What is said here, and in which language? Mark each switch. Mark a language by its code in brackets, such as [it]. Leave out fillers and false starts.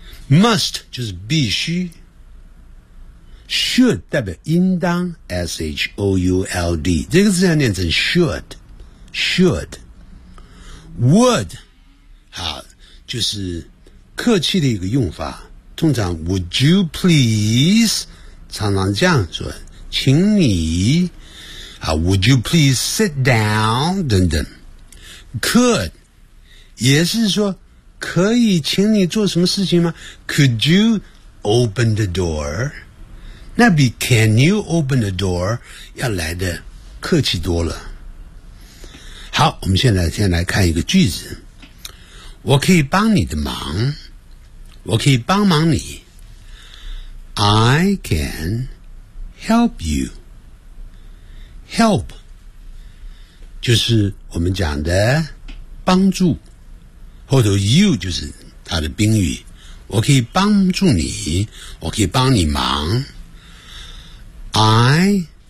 [zh] Must 就是必须， Should 代表应当， S-H-O-U-L-D 这个字要念成 should， Should Would 好，就是客气的一个用法，通常 Would you please 常常这样说，请你啊， [en] Would you please sit down [zh] 等等。 Could 也是说可以请你做什么事情吗？ [en] Could you open the door， [zh] 那比 [en] Can you open the door [zh] 要来的客气多了。好，我们先来看一个句子，我可以帮你的忙，我可以帮忙你。 [en] I canHelp you. [zh] Help 就是我们讲的帮助，后头 you 就是它的宾语，我可以帮助你，我可以帮你忙。 I